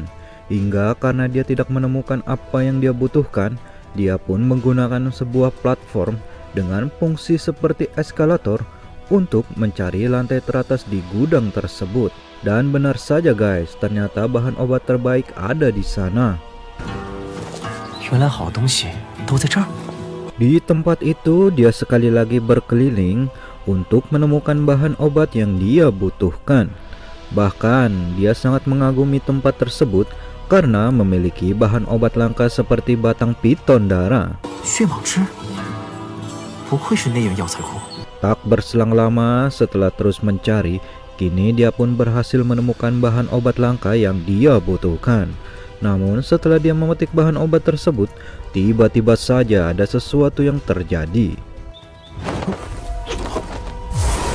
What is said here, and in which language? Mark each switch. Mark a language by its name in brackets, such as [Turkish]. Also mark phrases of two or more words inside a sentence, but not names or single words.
[Indonesian] Hingga karena dia tidak menemukan apa yang dia butuhkan, dia pun menggunakan sebuah platform dengan fungsi seperti eskalator untuk mencari lantai teratas di gudang tersebut. Dan benar saja guys, ternyata bahan obat terbaik ada di sana. [Chinese] 原来好东西都在这儿。 [Indonesian] Di tempat itu dia sekali lagi berkeliling untuk menemukan bahan obat yang dia butuhkan. Bahkan dia sangat mengagumi tempat tersebut karena memiliki bahan obat langka seperti batang piton darah. [Chinese] 血蟒枝，不愧是内院药材库。 [Indonesian] Tak berselang lama setelah terus mencari, kini dia pun berhasil menemukan bahan obat langka yang dia butuhkan. Namun setelah dia memetik bahan obat tersebut, tiba-tiba saja ada sesuatu yang terjadi.